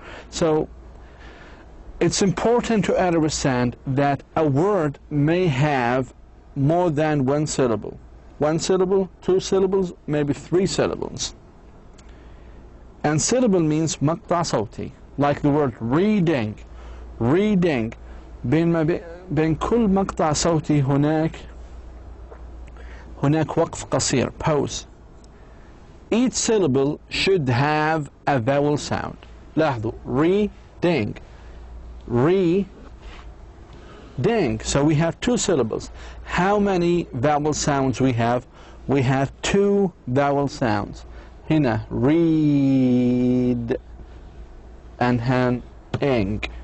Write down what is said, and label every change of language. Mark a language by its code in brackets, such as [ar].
[en] So it's important to understand that a word may have more than one syllable. One syllable, two syllables, maybe three syllables. And syllable means [ar] مقطع صوتي, [en] like the word reading. Reading. [ar] بين كل مقطع صوتي هناك وقف قصير, pause. [en] Each syllable should have a vowel sound. [ar] لاحظوا, reading. [en] Ding. So we have two syllables. How many vowel sounds we have? We have two vowel sounds. Hina, read, and han, ing.